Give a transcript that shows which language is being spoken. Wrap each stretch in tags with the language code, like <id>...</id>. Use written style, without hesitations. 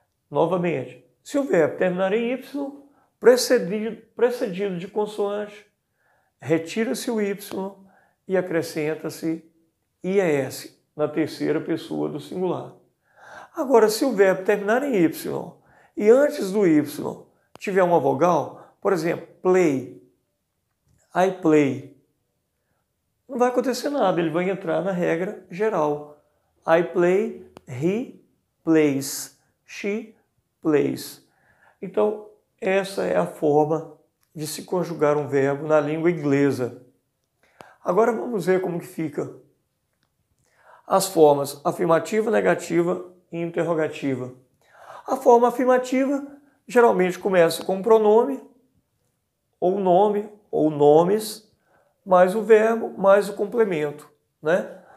<pt>Novamente, se o verbo terminar em Y, precedido de consoante, retira-se o Y e acrescenta-se IES na terceira pessoa do singular. Agora, se o verbo terminar em Y e antes do Y tiver uma vogal, por exemplo, play,</pt> <en>I play,</en> <pt>não vai acontecer nada, ele vai entrar na regra geral.</pt> <en>I play, he plays, she plays.</en> <pt>Então, essa é a forma de se conjugar um verbo na língua inglesa. Agora vamos ver como que fica as formas afirmativa, negativa e interrogativa. A forma afirmativa geralmente começa com um pronome, ou nome, ou nomes, mais o verbo, mais o complemento, né?</pt>